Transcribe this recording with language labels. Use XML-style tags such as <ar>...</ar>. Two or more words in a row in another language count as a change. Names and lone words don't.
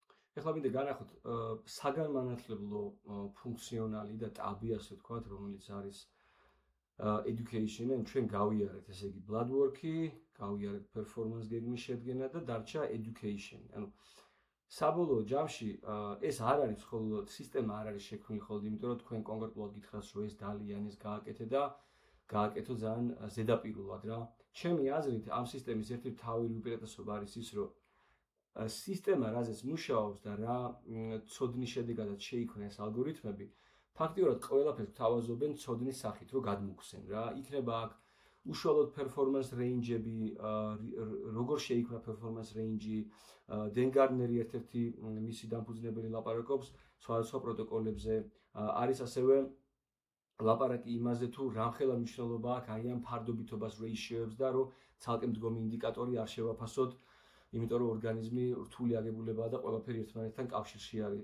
<ka>ეხლა მინდა განახოთ საგანმანათლებლო ფუნქციონალი და ტაბი, ასე ვთქვათ, რომელიც არის education-ი, ჩვენ გავიარეთ, ესე იგი</ka> <en>blood work-</en> <ka>ი, გავიარეთ</ka> <en>performance gauge-</en> <ka>ის შედგენა და დარჩა education. ანუ საბოლოო ჯამში ეს არ არის მხოლოდ სისტემა არ არის შექმნილი მხოლოდ იმიტომ, რომ თქვენ კონკრეტულად გითხრას, რომ ეს ძალიან ეს გააკეთე და გააკეთო ძალიან ზედაპირულად რა. ჩემი აზრით, ამ სისტემის ერთ-ერთი თავი უპირატესობა არის ის, რომ სისტემა რაზეც მუშაობს და რა ცოდნის შედეგადაც შეიქმნა ეს ალგორითმები, ფაქტიურად ყველაფერს გვთავაზობენ ცოდნის სახით, რომ გადმოგხსენ რა. იქნება აქ უშუალოდ</ka> <en>performance range-</en> <ka>ები, როგორ შეიქმნა</ka> <en>performance range-</en> <ka>ი, დენ გარნერი ერთ-ერთი მისი დამფუძნებელი ლაპარაკობს სხვადასხვა პროტოკოლებზე. არის ასევე ლაპარაკი იმაზე, თუ რამხელა მნიშვნელობა აქვს აი ამ ფარდობითობას ratio-ებს და რომ ცალკე მდგომი ინდიკატორი არ შევაფასოთ, იმიტომ რომ ორგანიზმი რთული აგებულებაა და ყველაფერი ერთმანეთთან კავშირში არის.</ka>